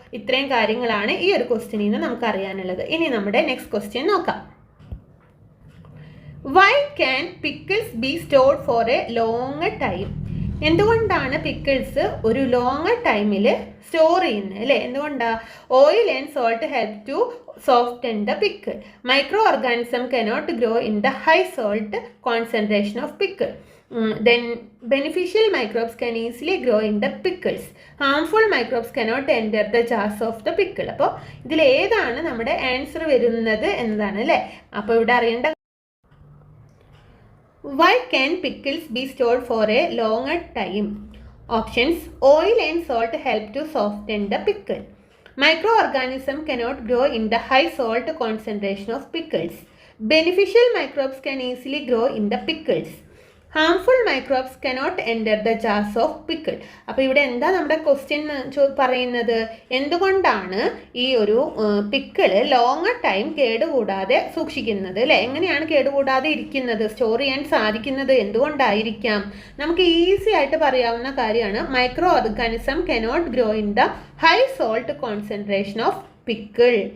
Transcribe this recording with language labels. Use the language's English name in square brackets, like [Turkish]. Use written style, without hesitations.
[Malayalam] ഇത്രയും കാര്യങ്ങളാണ് ഈ ഒരു ക്വസ്റ്റ്യനിൽ നിന്ന് നമുക്ക് അറിയാനുള്ളത്. ഇനി നമ്മുടെ നെക്സ്റ്റ് ക്വസ്റ്റ്യൻ നോക്കാം. [English] Why can pickles be stored for a long time? [Malayalam] എന്തുകൊണ്ടാണ് പിക്കിൾസ് ഒരു ലോങ് ടൈമിൽ സ്റ്റോർ ചെയ്യുന്നത് അല്ലേ? എന്തുകൊണ്ടാണ്? [English] Oil and salt help to soften the pickle. Microorganism cannot grow in the high salt concentration of pickle. Then beneficial microbes can easily grow in the pickles. Harmful microbes cannot enter the jars of the pickle. [Malayalam] അപ്പോൾ ഇതിൽ ഏതാണ് നമ്മുടെ answer വരുന്നത് എന്നതാണ് അല്ലേ. അപ്പോൾ ഇവിടെ അറിയേണ്ട [English] why can pickles be stored for a longer time? Options: oil and salt help to soften the pickle. Microorganisms cannot grow in the high salt concentration of pickles. Beneficial microbes can easily grow in the pickles. Harmful microbes cannot enter the jars of pickle. [Malayalam] അപ്പോൾ ഇവിടെ എന്താ നമ്മുടെ question പറയുന്നത്, എന്തുകൊണ്ടാണ് ഈ ഒരു pickle longer time കേടുകൂടാതെ സൂക്ഷിക്കുന്നത് അല്ലേ. എങ്ങനെയാണ് കേടുകൂടാതെ ഇരിക്കുന്നത്, സ്റ്റോർ ചെയ്യാൻ സാധിക്കുന്നത്, എന്തുകൊണ്ടായിരിക്കാം? നമുക്ക് ഈസി ആയിട്ട് പറയാവുന്ന കാര്യമാണ് [English] Microorganism cannot grow in the high salt concentration of pickle.